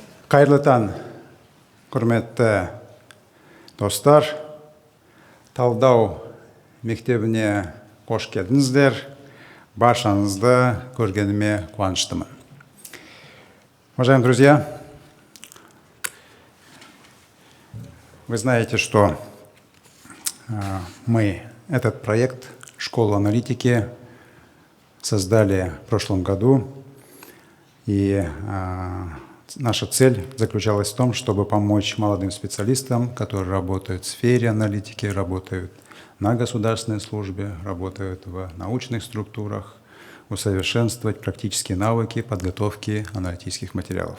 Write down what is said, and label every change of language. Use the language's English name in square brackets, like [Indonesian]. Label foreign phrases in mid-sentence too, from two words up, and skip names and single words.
[Kazakh] Қайырлы таң, құрметті достар. Талдау мектебіне қош келдіңіздер. Баршаңызды көргеніме қуаныштымын. [Russian] Уважаемые друзья, вы знаете, что мы этот проект «Школу аналитики» создали в прошлом году, и наша цель заключалась в том, чтобы помочь молодым специалистам, которые работают в сфере аналитики, работают на государственной службе, работают в научных структурах, усовершенствовать практические навыки подготовки аналитических материалов.